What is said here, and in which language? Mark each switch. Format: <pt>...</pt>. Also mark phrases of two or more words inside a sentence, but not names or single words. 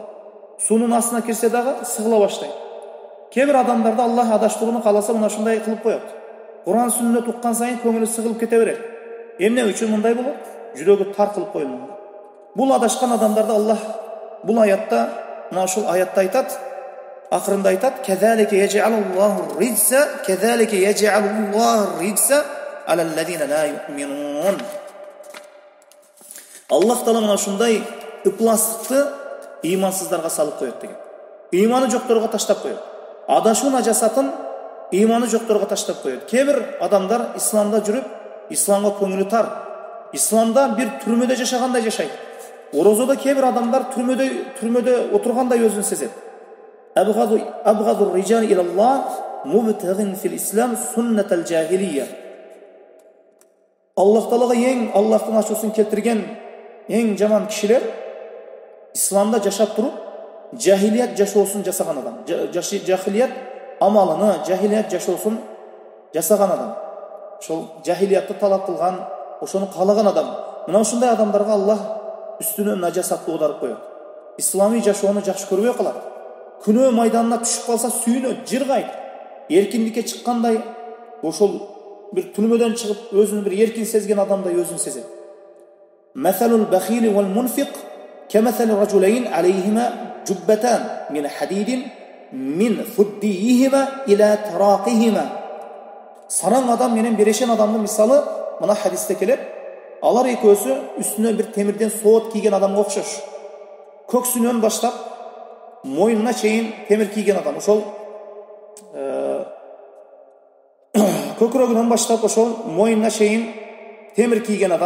<ky>Суунун астына кирсе дагы сыгыла баштайт. Кээ бир адамдарда Аллах адаштырууну кааласа, мына ушундай кылып коет. Куран сүннөт уккан сайын көңүлү сыгылып кете берет. Эмне үчүн мындай болот? Жүрөгү тар кылып коюлган. Бул адашкан адамдарда Аллах бул аятта, мына ушул аятта айтат, акырында айтат:</ky> <ar>"كذلك يجعل الله الرجس، كذلك يجعل الله الرجس على الذين لا يؤمنون."</ar> <ky>Аллах Таала мына ушундай ыпластыкты ыймансыздарга салып коет деген. Ыйманы жокторго таштап коет. Адашуу нажасатын ыйманы жокторго таштап коет. Кээ бир адамдар исламда жүрүп, исламга көңүлү тар. Исламда бир түрмөдө жашагандай жашайт. Орозодо кээ бир адамдар түрмөдө отургандай өзүн сезет.</ky> <ar>أبغض الرجال إلى الله مبتغ في الإسلام سنة الجاهلية.</ar> <ky>Аллах Таалага эң Аллахтын ачуусун келтирген эң жаман кишилер исламда жашап туруп, жахилият жашоосун жасаган адам. Жахилият амалыны, жахилият жашоосун жасаган адам. Ошол жахилиятты талап кылган, ошону каалаган адам. Мына ушундай адамдарга Аллах үстүнө нажасатты оодарып коет. Исламий жашоону жакшы көрбөй калат. Күнөө майданына түшүп калса сүйүнөт, жыргайт. Эркиндикке чыккандай, ошол бир түрмөдөн чыгып, өзүн бир эркин сезген адамдай өзүн сезет.</ky> <ar>مثل البخيل والمنفق كمثل رجلين عليهما جبتان من حديد من ثديهما إلى تراقيهما.</ar> <ky>Сараң адам менен берешен адамдын мисалы мына хадисте келет. Алар экөөсү үстүнө бир темирден соот кийген адамга окшош. Көксүнөн баштап моюнуна чейин темир кийген адам. Ошол көкүрөгүнөн баштап ошол моюнуна чейин темир кийген адам.</ky>